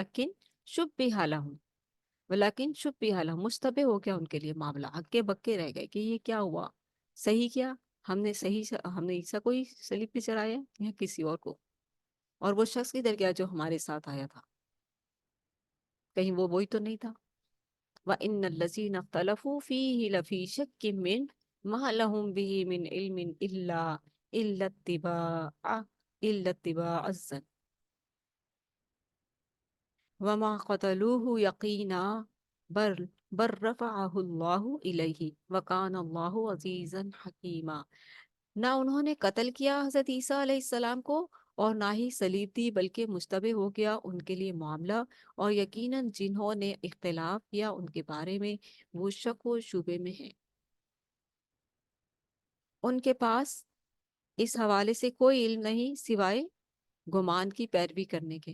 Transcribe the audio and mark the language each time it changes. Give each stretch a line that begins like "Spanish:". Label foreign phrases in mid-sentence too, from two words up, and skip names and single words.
Arabic: ولیکن شبہ لہم
Urdu: مشتبہ ہو گیا ان کے لیے معاملہ، ہکے بکے رہ گئے کہ یہ کیا ہوا، صحیح کیا ہم نے عیسیٰ کو ہی صلیب پہ چڑھایا یا کسی اور کو؟ اور وہ شخص کدھر گیا جو ہمارے ساتھ آیا تھا؟ کہیں وہ وہی تو نہیں تھا؟
Arabic: وَإِنَّ الَّذِينَ اخْتَلَفُوا فِيهِ لَفِي شَكٍّ مِّنْهُ مَا لَهُم بِهِ مِنْ عِلْمٍ إِلَّا اتِّبَاعَ الظَّنِّ وما قتلوه يقينا بل بل رفعه الله إليه وكان الله عزيزا حكيما.
Urdu: نہ انہوں نے قتل کیا حضرت عیسیٰ علیہ السلام کو اور نہ ہی صلیب دی، بلکہ مشتبہ ہو گیا ان کے لیے معاملہ. اور یقیناً جنہوں نے اختلاف کیا ان کے بارے میں وہ شک و شبہ میں ہے. ان کے پاس اس حوالے سے کوئی علم نہیں سوائے گمان کی پیروی کرنے کے.